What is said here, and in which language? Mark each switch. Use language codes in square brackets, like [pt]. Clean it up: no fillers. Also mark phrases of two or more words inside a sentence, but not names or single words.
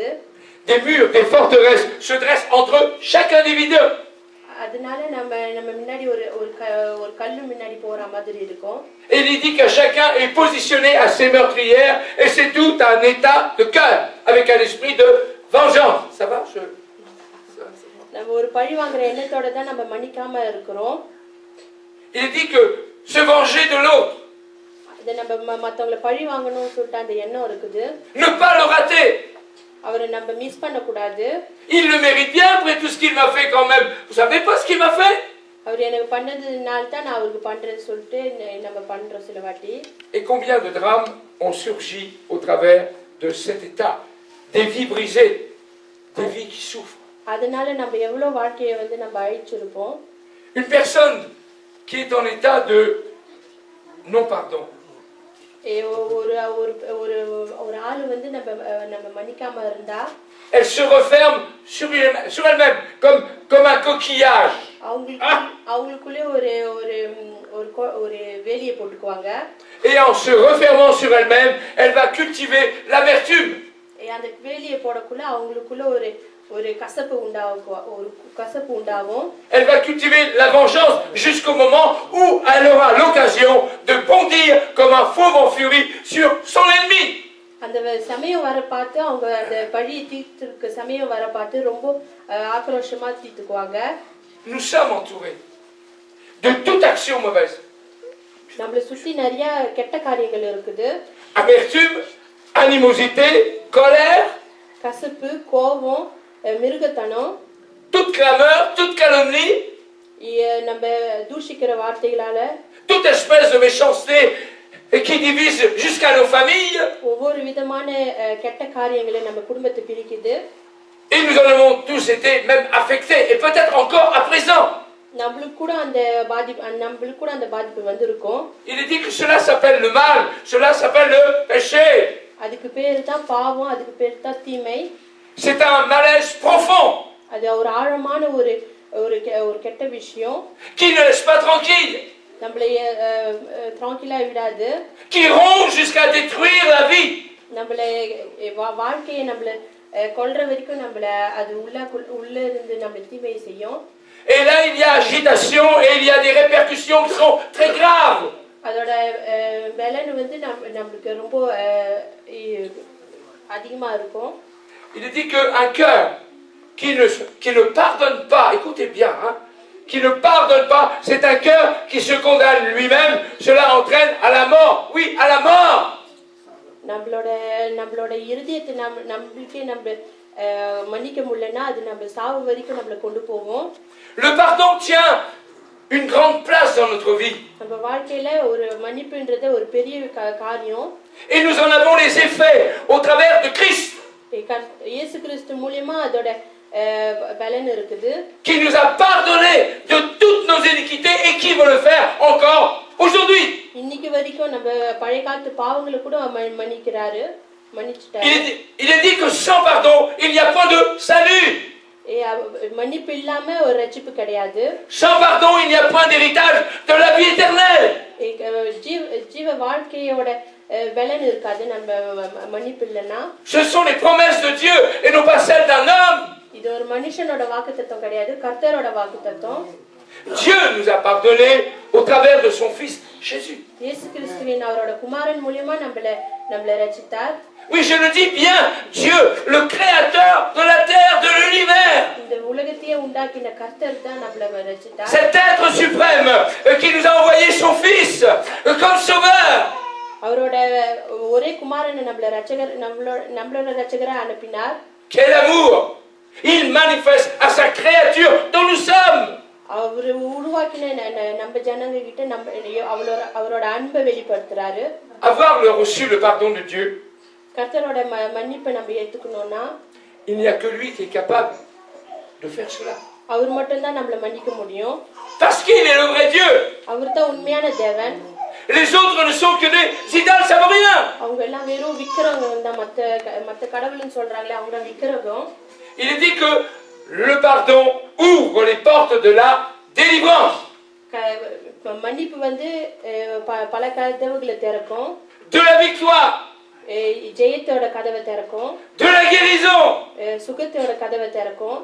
[fr] Des murs, des forteresses se dressent entre chaque individu. [ta] அதனால நம்ம முன்னாடி ஒரு கல்லு முன்னாடி போற மாதிரி இருக்கும். [fr] Et il dit que chacun est positionné à ses meurtrières et c'est tout un état de cœur avec un esprit de vengeance. Ça va? [ta] நம்ம ஒரு பழி வாங்குற எண்ணத்தோட தான் நம்ம மன்னிக்காம இருக்கிறோம். [fr] Il dit que se venger de l'autre. [ta] அது நம்ம மத்தவங்களை பழி வாங்கணும்னு சொல்லிட்டு அந்த எண்ணம் இருக்குது. [fr] Ne pas le rater. [ta] அவரை நம்ம மிஸ் பண்ண கூடாது. [fr] Il le mérite bien après tout ce qu'il m'a fait quand même. Vous savez pas ce qu'il m'a fait? [ta] அவர் எனக்கு பண்ணதுனால தான் நான் அவருக்கு பண்றேன்னு சொல்லிட்டு நம்ம பண்றோம் சில வாட்டி. [fr] Et combien de drames ont surgi au travers de cet état? Des vies brisées, des vies qui souffrent. [ta] அதனால நம்ம எவ்வளவு வாழ்க்கையை வந்து நம்ம அழிச்சிருப்போம். [fr] Une personne qui est en état de non pardon. [ta] ஒரு ஆளு வந்து நம்ம மன்னிக்காம இருந்தா [fr] Elle se referme sur elle-même comme un coquillage. [ta] அவங்களுக்குள்ளே ஒரு வேலியை போட்டுக்குவாங்க. [fr] Et en se refermant sur elle-même, elle va cultiver l'amertume. [ta] அந்த வேலியை போடக்குள்ள அவங்களுக்குள்ள ஒரு கசப்பு உண்டாகும். [fr] Elle va cultiver la vengeance jusqu'au moment où elle aura l'occasion de bondir comme un fauve en furie sur son ennemi. [ta] அந்த சமயம் வர பார்த்து அவங்க அந்த பழியை தீர்த்துக்க சமயம் வர பார்த்து ரொம்ப ஆக்ரோஷமா தீர்த்துக்குவாங்க. [fr] Nous sommes entourés de toute action mauvaise. [ta] நம்மள சுத்தி நிறைய கெட்ட காரியங்கள் இருக்குது. [fr] Amertume, animosité, colère, [ta] கசப்பு, கோபம், மிருகத்தனம், [fr] toute clameur, toute calomnie, [ta] நம்ம தூஷிக்கிற வார்த்தைகளால, [fr] toute espèce de méchanceté qui divise jusqu'à nos familles. [ta] ஒவ்வொரு விதமான கெட்ட காரியங்களை நம்ம குடும்பத்தை பிரிக்குது. [fr] Et nous en avons tous été même affectés et peut-être encore à présent. [ta] நம்மளுக்கு கூட அந்த பாதிப்பு வந்திருக்கும். [fr] Il est dit que cela s'appelle le mal, cela s'appelle le péché. [ta] அதுக்கு பேரு தான் பாவம், அதுக்கு பேரு தான் தீமை. [fr] C'est un malaise profond. [ta] அது ஒரு ஆழமான ஒரு கெட்ட விஷயம். [fr] Qui ne laisse pas tranquille. [ta] நம்மளை tranquille விடாது. [fr] Qui ronge jusqu'à détruire la vie. [ta] நம்மளை வாழ்க்கையை நம்மள கொல்ற வரைக்கும் நம்மள அது உள்ள இருந்து நம்மள தீமை செய்யும். [fr] Et là il y a agitation et il y a des répercussions qui sont très graves. [ta] அதோட பலன் வந்து நமக்கு ரொம்ப அதிகமா இருக்கும். [fr] Il est dit qu'un cœur qui ne pardonne pas, écoutez bien, hein, qui ne pardonne pas, c'est un cœur qui se condamne lui-même, cela entraîne à la mort, oui, à la mort. [ta] நம்மளோட இருதயத்தை நம்மளுக்கே நம்ம மன்னிக்க முடியலன்னா அது நம்ம சாவு வரைக்கும் நம்மளை கொண்டு போகும். [fr] Le pardon tient une grande place dans notre vie. [ta] நம்ம வாழ்க்கையில ஒரு மன்னிப்புன்றது ஒரு பெரிய காரியம். [fr] Et nous en avons les effets au travers de Christ. [ta] இயேசு கிறிஸ்து மூலமா அதோட பலன் இருக்குது. [fr] Qui nous a pardonné de toutes nos iniquités et qui veut le faire encore aujourd'hui. [ta] இன்னைக்கு வரைக்கும் நம்ம பழைய காலத்து பாவங்களை கூட மன்னிக்கிறாரு, மன்னிச்சிட்டாரு. [fr] Il est dit que sans pardon, il n'y a point de salut. [ta] மன்னிப்பு இல்லாம ஒரு ரட்சிப்பு கிடையாது. [fr] Sans pardon, il n'y a point d'héritage de la vie éternelle. [ta] ஜீவ வாழ்க்கையோட பலன் இருக்காது நம்ம மன்னிப்பு இல்லைன்னா. [fr] Ce sont les promesses de Dieu et non pas celles d'un homme. [ta] இது ஒரு மனுஷனோட வாக்குத்தத்தம் கிடையாது, கர்த்தரோட வாக்குத்தத்தம். [fr] Dieu nous a pardonné au travers de son fils Jésus. [ta] இயேசு கிறிஸ்துவின் அவரோட குமாரன் மூலமா நம்மள ரட்சித்தார். [fr] Oui, je le dis bien, Dieu, le créateur de la terre, de l'univers. [ta] இந்த உலகத்தையே உண்டாக்கின கர்த்தர் தான் நம்மள ரட்சித்தார். [fr] Cet être suprême qui nous a envoyé son fils comme sauveur. [ta] அவரோட ஒரே குமாரனை நம்மளோட ரட்சகரா அனுப்பினார். [fr] Quel amour! Il manifeste à sa créature dont nous sommes. [ta] அவர் உருவாக்கின நம்ம ஜனங்க கிட்ட அவரோட அன்பை வெளிப்படுத்துறாரு. [fr] Avoir reçu le pardon de Dieu. [ta] கர்த்தரோட மன்னிப்பை நம்ம ஏத்துக்கணும்னா [fr] il n'y a que lui qui est capable de faire cela. [ta] அவர் மட்டும் தான் நம்மள மன்னிக்க முடியும். [fr] Parce qu'il est le vrai Dieu. [ta] அவர் தான் உண்மையான தேவன். [fr] Les autres ne sont que des idoles, ça veut rien. [ta] அவங்க எல்லாம் வெறும் விக்கிரகம் தான், மத்த கடவுள்னு சொல்றாங்களே அவங்க விக்கிரகம். [fr] Il est dit que le pardon ouvre les portes de la délivrance. [ta] மன்னிப்பு வந்து பல கதவுகளை திறக்கும். [fr] De la victoire. [ta] ஜெயத்தோட கதவை திறக்கும். [fr] De la guérison. [ta] சுகத்தோட கதவை திறக்கும்.